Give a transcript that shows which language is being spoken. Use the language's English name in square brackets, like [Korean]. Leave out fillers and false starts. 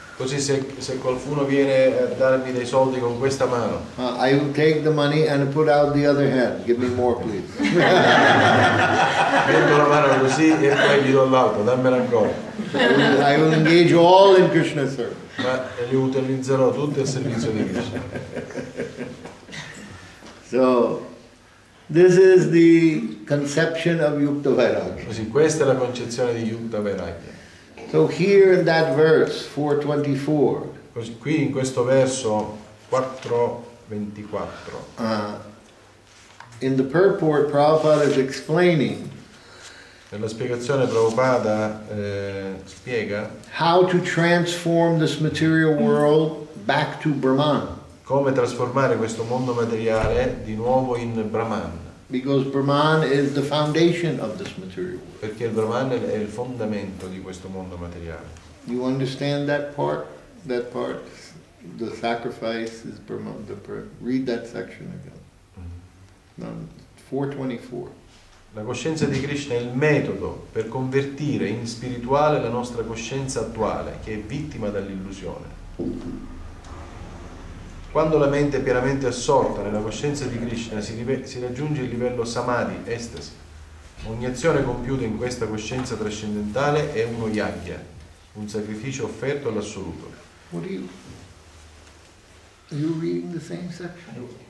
[Italian] Così se qualcuno viene a darmi dei soldi con questa mano, [English] I will take the money and put out the other hand. Give me more, please. [Italian] metto la mano così e poi gli do l'altro, dammela ancora. [English] I will engage all in Krishna's service. [Italian] Ma li utilizzerò tutti al servizio di Krishna. [English] So, this is the conception of Yukta Vairagya. [Italian] Così questa è la concezione di Yukta Vairagya. [English] So here in that verse, 424, [Italian] Così qui in questo verso 4:24, [English] in the purport, Prabhupada is explaining [Italian] nella spiegazione Prabhupada spiega [English] how to transform this material world back to Brahman. [Italian] come trasformare questo mondo materiale di nuovo in Brahman, [English] Because Brahman is the foundation of this material world. [Italian] perché il Brahman è il fondamento di questo mondo materiale. [English] You understand that part? That part? The sacrifice is Brahman. Read that section again. 424. [Italian] La coscienza di Krishna è il metodo per convertire in spirituale la nostra coscienza attuale, che è vittima dell'illusione. Quando la mente è pienamente assorta nella coscienza di Krishna si raggiunge il livello samadhi, estasi. Ogni azione compiuta in questa coscienza trascendentale è uno yagya, un sacrificio offerto all'assoluto. [English] What are you reading the same section?